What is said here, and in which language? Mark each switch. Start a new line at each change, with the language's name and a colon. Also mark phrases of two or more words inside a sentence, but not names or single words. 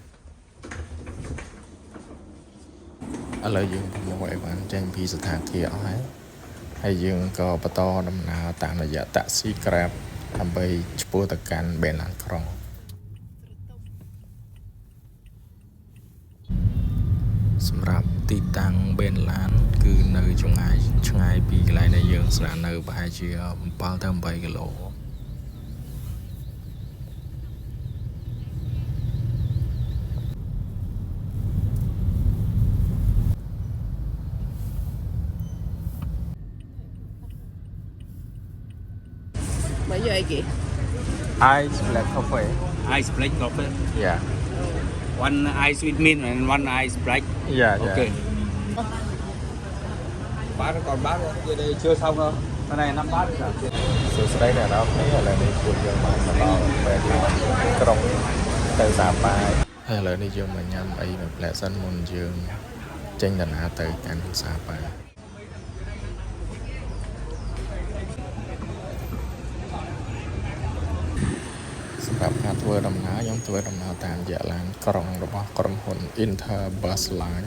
Khmer: ឥឡូវយើងប្រមូលអីវ៉ាន់ចេញពីស្ថានភាពអស់ហើយយើងក៏បន្តដំណើរតាមរយៈតាក់ស៊ី Grab ដើម្បីឆ្ពោះទៅកាន់បេឡានក្រុងសម្រាប់ទីតាំងបេឡានគឺនៅចម្ងាយឆ្ងាយពីកន្លែងដែលយើងស្នាក់នៅប្រហែលជា7ទៅ8គីឡូ
Vietnamese: Mấy giờ ai kì?
English: Ice black coffee Ice black coffee. yeah One ice with mint and one ice black. yeah Ok.
Vietnamese: Bát còn bát kia đây chưa xong đâu. Cái này 5 bát rồi.
Khmer: សួស្តីអ្នកនរគ្នាឥឡូវនេះពួកយើងបានមកដល់បេឡានក្រុងទៅសាប៉ាហើយឥឡូវនេះយើងមកញ៉ាំអីមួយផ្លែសិនមុនយើងចេញដំណើរទៅកាន់សាប៉ាសម្រាប់ការធ្វើដំណើរខ្ញុំធ្វើដំណើរតាមរយៈឡានក្រុងរបស់ក្រុមហ៊ុន Interbus Line